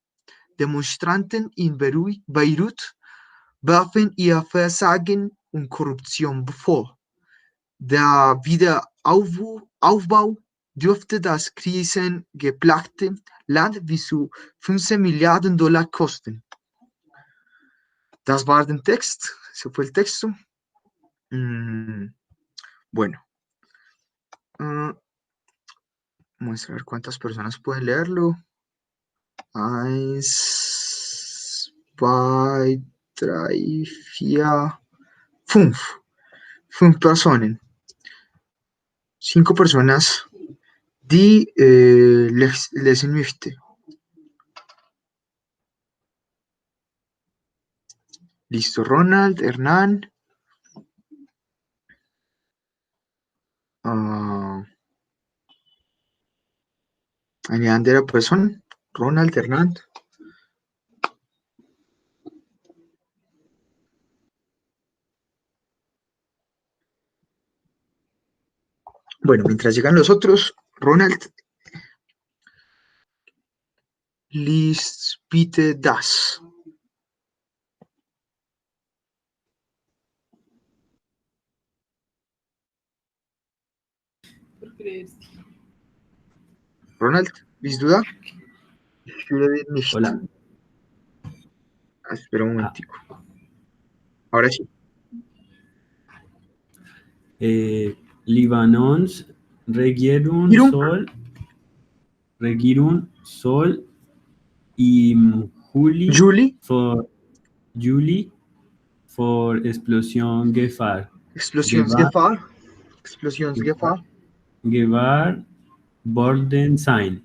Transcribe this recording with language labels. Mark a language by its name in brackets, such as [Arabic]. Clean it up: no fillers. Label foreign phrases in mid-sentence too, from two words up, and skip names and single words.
[German] Demonstranten in Beirut werfen ihr Versagen und Korruption vor. Der Wiederaufbau dürfte das krisengeplagte Land bis zu 15 Milliarden Dollar kosten. Das war der Text, [Spanish] ese fue el texto. Bueno, vamos a ver cuántas personas pueden leerlo. 1, 2, 3, 4, 5. [German] 5 Personen. 5 personas die lesen möchte. [Spanish] Listo, Ronald, Hernán. [German] Eine andere Person, [Spanish] Ronald, Hernán. Bueno, mientras llegan los otros, Ronald, [German] liest bitte das. Ronald, bist du da? Ich höre dich nicht. [Spanish] Hola. Espera un momentico. Ahora sí. [German] Libanons Regierung soll im Juli vor Explosionsgefahr worden sein.